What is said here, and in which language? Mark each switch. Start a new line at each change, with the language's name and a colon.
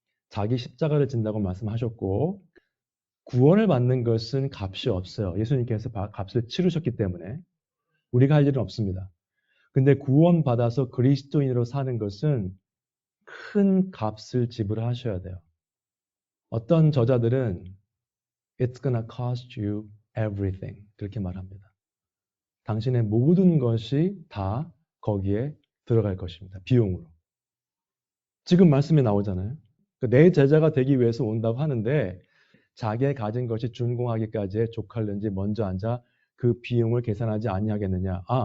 Korean: 자기 십자가를 진다고 말씀하셨고 구원을 받는 것은 값이 없어요. 예수님께서 값을 치르셨기 때문에 우리가 할 일은 없습니다. 근데 구원받아서 그리스도인으로 사는 것은 큰 값을 지불하셔야 돼요. 어떤 저자들은
English: It's gonna cost you everything
Korean: 그렇게 말합니다. 당신의 모든 것이 다 거기에 들어갈 것입니다. 비용으로. 지금 말씀에 나오잖아요. 내 제자가 되기 위해서 온다고 하는데 자기의 가진 것이 준공하기까지에 족할는지 먼저 앉아 그 비용을 계산하지 아니하겠느냐.